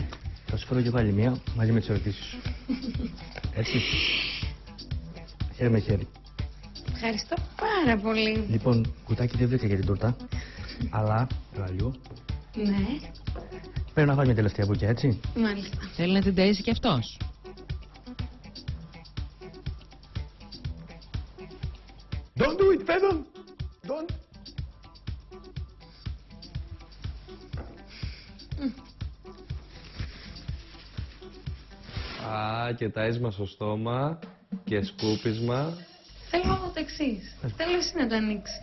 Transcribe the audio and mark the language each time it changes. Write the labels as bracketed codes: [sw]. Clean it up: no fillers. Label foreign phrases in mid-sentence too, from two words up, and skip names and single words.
[el] Θα σου φέρω και πάλι μία μαζί με τις ερωτήσεις σου. Έτσι. Χέρι με χέρι. Ευχαριστώ πάρα πολύ. Λοιπόν, κουτάκι δεν βρήκα για την τούρτα. Αλλά, λίγο. Ναι. Πρέπει να φάει μια τελευταία μπουκιά, έτσι. Μάλιστα. Θέλει να την ταΐσει κι αυτός. [en] Don't do it, Φέδων! Don't! [el] Και ταΐσμα στο στόμα και σκούπισμα. Θέλω εγώ το εξής. Θέλω εσύ να το ανοίξεις.